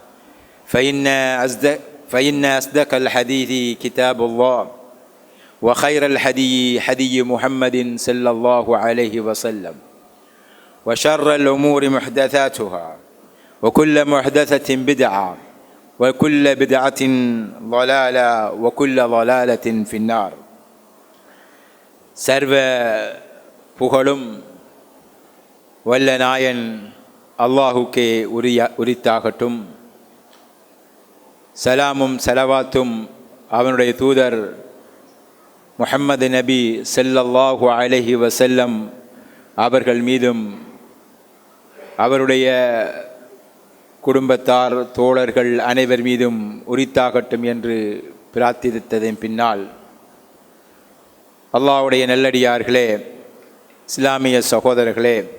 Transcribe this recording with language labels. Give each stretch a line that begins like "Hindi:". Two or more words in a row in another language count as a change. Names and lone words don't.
Arabic: فإن أصدق الحديث كتاب الله وخير الهدي هدي محمد صلى الله عليه وسلم وشر الأمور محدثاتها وكل محدثة بدعة وكل بدعة ضلالة وكل ضلالة في النار
Tamil: சர்வ புகழும் வல்ல நாயன் அல்லாஹுக்கே உரித்தாகட்டும். சலாமும் சலவாத்தும் அவனுடைய தூதர் முஹம்மது நபி
Arabic: صلى الله عليه وسلم
Tamil: அவர்கள் மீதும் அவருடைய குடும்பத்தார் தோழர்கள் அனைவர் மீதும் உரித்தாகட்டும் என்று பிரார்த்தித்ததன் பின்னால், அல்லாஹ்வுடைய நல்லடியார்களே, இஸ்லாமிய சகோதரர்களே,